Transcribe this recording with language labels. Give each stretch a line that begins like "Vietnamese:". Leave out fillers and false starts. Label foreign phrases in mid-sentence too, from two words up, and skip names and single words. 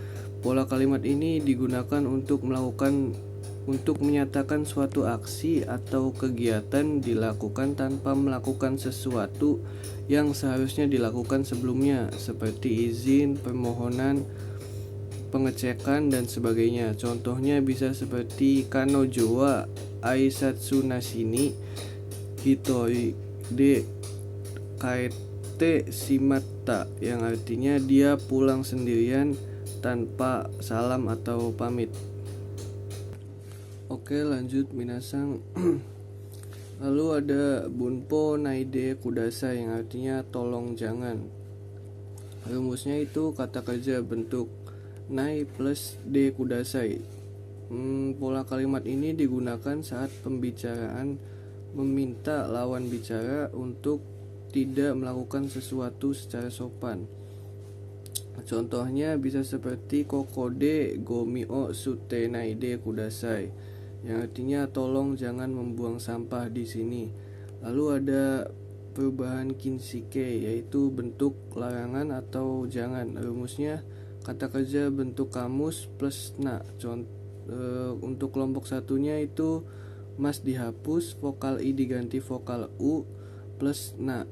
Indonesian: Pola kalimat ini digunakan untuk melakukan untuk menyatakan suatu aksi atau kegiatan dilakukan tanpa melakukan sesuatu yang seharusnya dilakukan sebelumnya, seperti izin, permohonan, pengecekan, dan sebagainya. Contohnya bisa seperti
Japanese: 彼女は挨拶なしに一人で帰ってしまった,
Indonesian: yang artinya dia pulang sendirian tanpa salam atau pamit. Oke, lanjut minasang. Lalu ada
Japanese: 文法ないでください,
Indonesian: yang artinya tolong jangan. Rumusnya itu kata kerja bentuk nai plus
Japanese: でください.
Indonesian: Pola kalimat ini digunakan saat pembicaraan meminta lawan bicara untuk tidak melakukan sesuatu secara sopan. Contohnya bisa seperti
Japanese: ここでごみを捨てないでください,
Indonesian: yang artinya tolong jangan membuang sampah di sini. Lalu ada perubahan kinsike, yaitu bentuk larangan atau jangan. Rumusnya kata kerja bentuk kamus plus na. Untuk kelompok satunya itu mas dihapus, vokal i diganti vokal u plus na.